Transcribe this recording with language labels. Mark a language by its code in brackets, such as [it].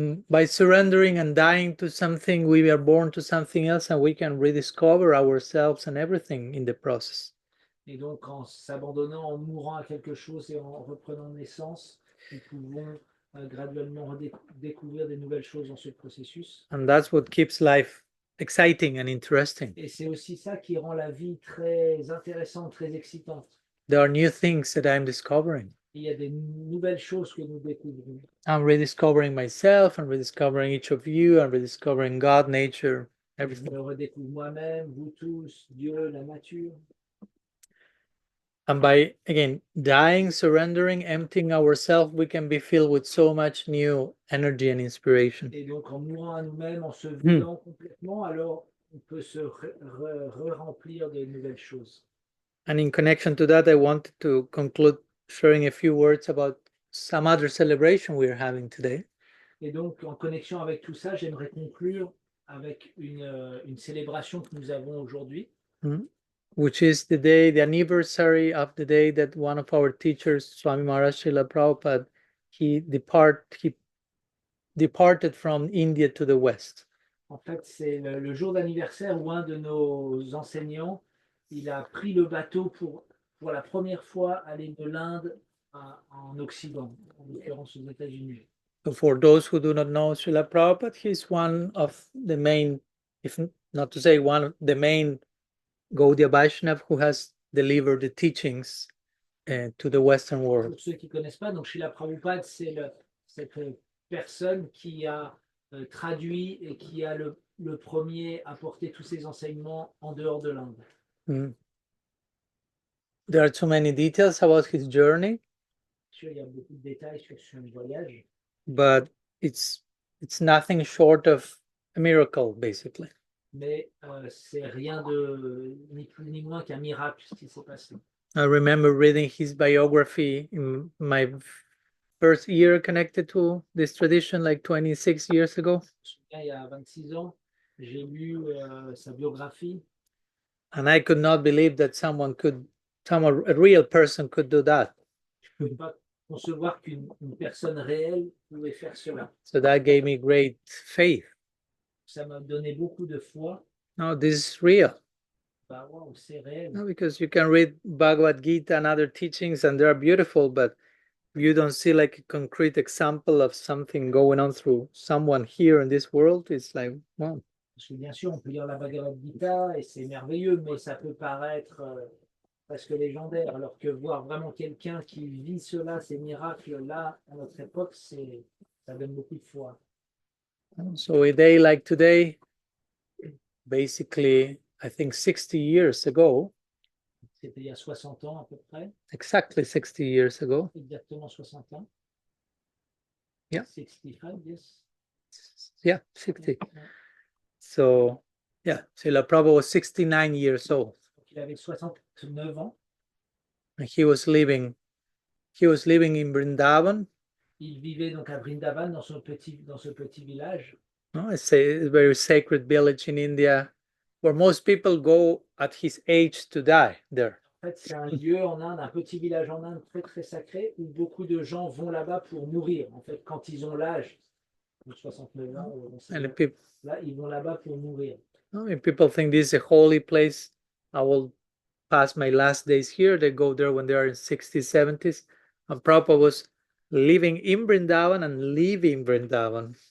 [en] By surrendering and dying to something, we are born to something else, and we can rediscover ourselves and everything in the process. [fr] Et donc, en s'abandonnant, en mourant à quelque chose et en reprenant naissance, nous pouvons graduellement découvrir des nouvelles choses dans ce processus. [en] And that's what keeps life exciting and interesting. [fr] Et c'est aussi ça qui rend la vie très intéressante, très excitante. [en] There are new things that I'm discovering. [fr] Il y a des nouvelles choses que nous découvrons. [en] I'm rediscovering myself, and rediscovering each of you, and rediscovering God, nature, [fr] Je [en] everything. [fr] me redécouvre moi-même, vous tous, Dieu, la nature. [en] And by, again, dying, surrendering, emptying ourselves, we can be filled with so much new energy and inspiration. [fr] Et donc, en mourant à nous-mêmes, en se vidant complètement, alors on peut se remplir de nouvelles choses. [en] And in connection to that, I wanted to conclude sharing a few words about some other celebration we are having today. [fr] Et donc, en connexion avec tout ça, j'aimerais conclure avec une célébration que nous avons aujourd'hui. [en] Which is the day, the anniversary of the day that one of our teachers, Swami Maharaj Srila Prabhupada, he departed from India to the West. [fr] En fait, c'est le jour d'anniversaire où un de nos enseignants, il a pris le bateau pour la première fois aller de l'Inde en Occident, en l'occurrence aux États-Unis. [en] So for those who do not know Srila Prabhupada, he's one of the main, if not to say one of the main Gaudiya Vaishnava who has delivered the teachings to the Western world. [fr] Pour ceux qui ne connaissent pas, donc Srila Prabhupada, c'est cette personne qui a traduit et qui a le premier apporté tous ces enseignements en dehors de l'Inde. [en] There are too many details about his journey. [fr] Il y a beaucoup de détails sur son voyage. [en] But it's nothing short of a miracle, basically. [fr] Mais c'est rien de ni plus ni moins qu'un miracle ce qui s'est passé. [en] I remember reading his biography in my first year connected to this tradition, like 26 years ago. [fr] Il y a 26 ans, j'ai lu sa biographie. [en] And I could not believe that a real person could do that. [fr] Je ne peux pas concevoir qu'une personne réelle pouvait faire cela. [en] So that gave me great faith. [fr] Ça m'a donné beaucoup de foi. [en] No, this is real. [fr] Bah, wow, c'est réel. [en] No, because you can read Bhagavad Gita and other teachings and they're beautiful, but you don't see like a concrete example of something going on through someone here in this world. It's like, wow. [fr] Parce que bien sûr, on peut lire la Bhagavad Gita et c'est merveilleux, mais ça peut paraître presque légendaire, alors que voir vraiment quelqu'un qui vit cela, ces miracles-là, à notre époque, ça donne beaucoup de foi. [en] So a day like today, basically, I think 60 years ago. [fr] C'était il y a 60 ans à peu près. [en] Exactly 60 years ago. [fr] Exactement 60 ans. [en] Yeah. 65, yes. Yeah, 60. So, yeah, Srila Prabhupada was 69 years old. [fr] Il avait 69 ans. [en] And he was living in Vrindavan. [fr] Il vivait donc à Vrindavan, dans ce petit village. [en] It's a very sacred village in India where most people go at his age to die there. [fr] En fait, c'est un lieu en Inde, un petit village en Inde très très sacré où beaucoup de gens vont là-bas pour mourir. En fait, quand ils ont l'âge de 69 ans, là, ils vont là-bas pour mourir. [en] And people think this is a holy place. I will pass my last days here. They go there when they are in 60s, 70s. And Prabhupada was living in Vrindavan and leaving Vrindavan